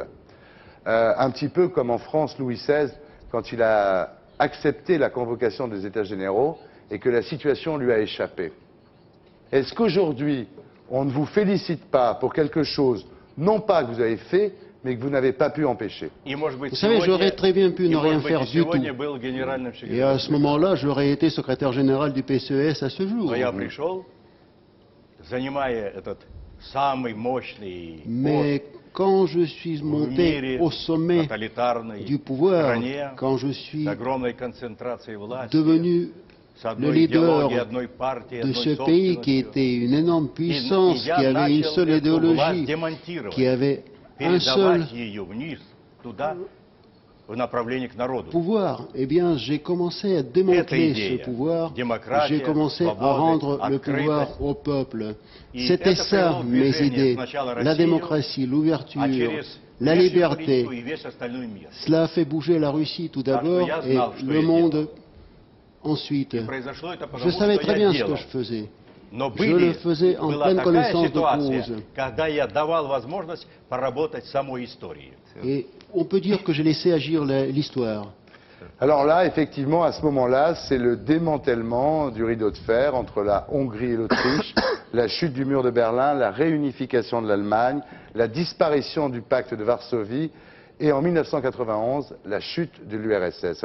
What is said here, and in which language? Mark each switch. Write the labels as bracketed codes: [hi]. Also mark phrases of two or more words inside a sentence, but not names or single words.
[fr] Un petit peu comme en France, Louis XVI, quand il a accepté la convocation des États généraux et que la situation lui a échappé. Est-ce qu'aujourd'hui, on ne vous félicite pas pour quelque chose, non pas que vous avez fait, mais que vous n'avez pas pu empêcher? [ru] И, может быть, [fr] Vous savez, j'aurais très bien pu [ru] и, [fr] ne rien [ru] может быть, [fr] faire [ru] и [fr] du tout. [ru] сегодня был генеральным [fr] Et à [ru] секретарем. [fr] ce moment-là, j'aurais été secrétaire général du PCES à ce jour. [ru] Но я пришел, занимая этот самый мощный [fr] Mais quand je suis [ru] пост в [fr] monté [ru] мире [fr] au sommet [ru] тоталитарной [fr] du pouvoir, [ru] стране, [fr] quand je suis [ru] с огромной концентрацией власти, [fr] devenu [ru] с [fr] le [ru] одной идеологией, [fr] leader [ru] одной партией, [fr] de [ru] одной [fr] ce pays qui [ru] собственностью, [fr] était une énorme [ru] и [fr] puissance, qui [ru] я [fr] avait une [ru] начал [fr] seule [ru] эту власть [fr] idéologie, [ru] демонтировать, [fr] qui avait un seul [ru] передавать ее вниз, туда, в направлении к народу. [fr] pouvoir, eh bien, j'ai commencé à [ru] Эта [fr] démanteler [ru] идея, [fr] ce pouvoir, [ru] démocratie, [fr] j'ai commencé à [ru] свобода, [fr] rendre le [ru] открытость. [fr] pouvoir au peuple. [ru] И [fr] C'était [ru] это [fr] ça [ru] привело в [fr] mes [ru] движение [fr] idées, [ru] сначала [fr] la [ru] Россию, [fr] démocratie, [ru] а [fr] l'ouverture, [ru] через [fr] la [ru] внешнюю [fr] liberté. [ru] политику и весь остальной мир. [fr] Cela a fait bouger la Russie tout [ru] Так что [fr] d'abord [ru] я [fr] et [ru] знал, что [fr] le [ru] я [fr] monde ensuite. [ru] И произошло это [fr] Je [ru] потому, [fr] savais [ru] что [fr] très [ru] я [fr] bien ce [ru] делал. [fr] que je faisais. [ru] Но [fr] Je le faisais en [ru] была [fr] pleine [ru] такая [fr] connaissance de [ru] ситуация, [fr] cause. [ru] когда я давал возможность поработать самой историей. [fr] Et on peut dire que j'ai laissé agir l'histoire. Alors là, effectivement, à ce moment-là, c'est le démantèlement du rideau de fer entre la Hongrie et l'Autriche, la chute du mur de Berlin, la réunification de l'Allemagne, la disparition du pacte de Varsovie et en 1991, la chute de l'URSS.